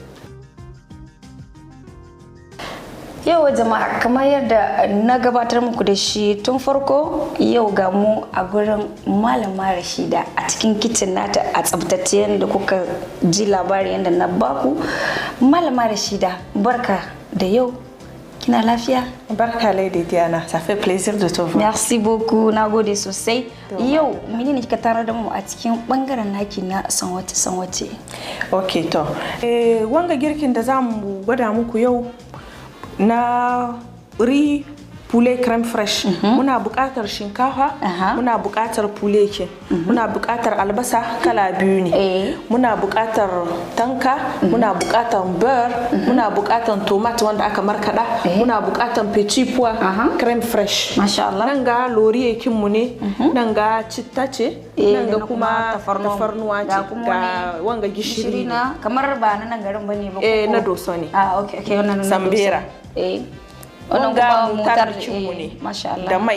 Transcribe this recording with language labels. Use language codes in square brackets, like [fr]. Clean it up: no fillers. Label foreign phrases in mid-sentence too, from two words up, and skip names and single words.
[ha] Yau jama'a kamar yadda na gabatar muku da shi tun farko, yau ga mu a gurin Malama Rashida a cikin kitchen nata a tsabtace yadda kuka ji labari yadda na baku. Malama Rashida, barka da yau. Kina lafiya? [fr] Barka Lady Diana, ça fait plaisir de te voir. Merci beaucoup, [ha] nagode sosai. Yau menene kika tarar da mu a cikin bangaren naki na sanwace? Okay to. Wanga girkin da zamu gwada muku yau na [fr] riz poulet crème fraîche. [ha] Muna buƙatar shinkafa, muna buƙatar poulet ke, muna buƙatar albasa kala biyu ne. Muna buƙatar tanka, muna buƙatar beurre, muna buƙatar tomate wanda aka markada, muna buƙatar [fr] petit pois crème fraîche. [ar] ما شاء الله. [ha] Nan ga laurier kin mu ne, nan ga citta ce, nan ga kuma tafarnuwa ce, ga wanga gishiri na kamar ba nan garin bane ba ko na doso ne. Okay, wannan na Sambera. Wanga mutarcin mu ne da mai.